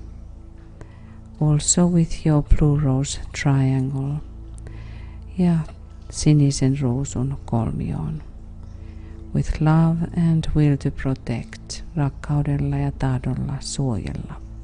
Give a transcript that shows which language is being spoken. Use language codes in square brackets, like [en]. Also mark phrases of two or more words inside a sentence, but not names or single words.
[en] Also with your blue rose triangle [fi] ja sinisen ruusun kolmioon. [en] With love and will to protect, [fi] rakkaudella ja tahdolla suojella.